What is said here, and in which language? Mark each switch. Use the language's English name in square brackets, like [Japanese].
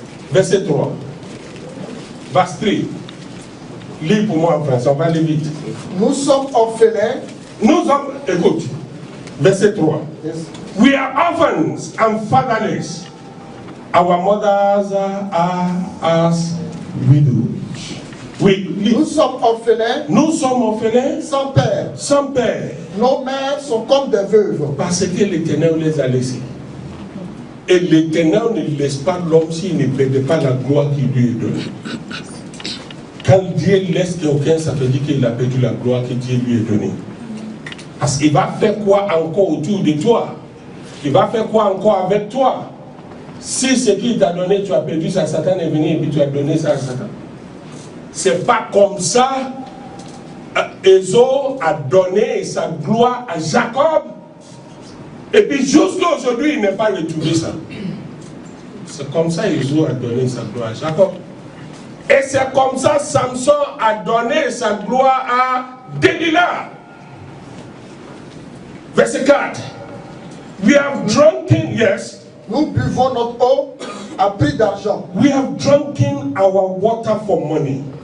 [French] Verset 3. Verset 3. Lis pour moi en français, on va aller vite. Nous sommes orphelins. Nous sommes, écoute, verset 3. [English] Yes. We are orphans and fatherless. Our mothers are as widows. [French] Oui, Nous sommes orphelins. Nous sommes orphelins Sans père. sans père. Nos mères sont comme des veuves. Parce que l'Éternel les a laissés. Et l'Éternel ne laisse pas l'homme s'il ne perd pas la gloire qui lui est donnée. Quand Dieu laisse quelqu'un, ça veut dire qu'il a perdu la gloire que Dieu lui a donnée. Parce qu'il va faire quoi encore autour de toi? Il va faire quoi encore avec toi? Si ce qu'il t'a donné, tu as perdu ça, Satan est venu et puis tu as donné ça à Satan. C'est pas comme ça. Ésaü a donné sa gloire à Jacob. Et puis jusqu'à aujourd'hui, il n'a pas retrouvé ça. C'est comme ça Ésaü a donné sa gloire à Jacob. Et c'est comme ça Samson a donné sa gloire à Delilah. Verset 4. [English] We have drunken, yes. [French] Nous buvons notre eau à prix d'argent. [English] We have drunken our water for money.